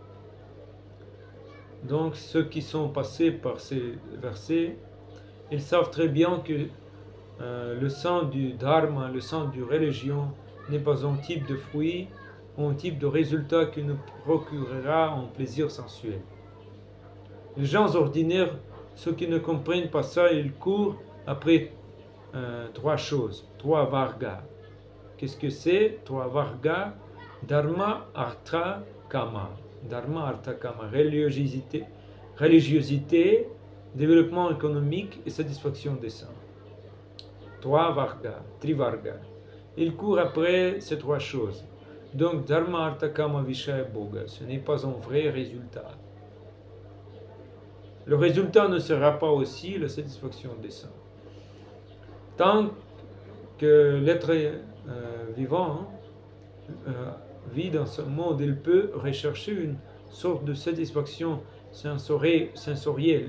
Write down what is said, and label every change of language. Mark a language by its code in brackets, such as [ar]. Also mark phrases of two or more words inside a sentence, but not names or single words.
[fr] Donc, ceux qui sont passés par ces versets, ils savent très bien que le sang du dharma, le sang du religion, n'est pas un type de fruit ou un type de résultat qui nous procurera un plaisir sensuel. Les gens ordinaires, ceux qui ne comprennent pas ça, ils courent après trois choses, trois vargas. Qu'est-ce que c'est? Trois vargas: [sa] dharma, artha, kama. Dharma, artha, kama. [fr] Religiosité, développement économique et satisfaction des sens. Trois vargas, trivargas. Ils courent après ces trois choses. Donc, [sa] dharma, artha, kama, vishaya, bhoga. [fr] Ce n'est pas un vrai résultat. Le résultat ne sera pas aussi la satisfaction des sens. Tant que l'être vivant vit dans ce monde, il peut rechercher une sorte de satisfaction sensorielle.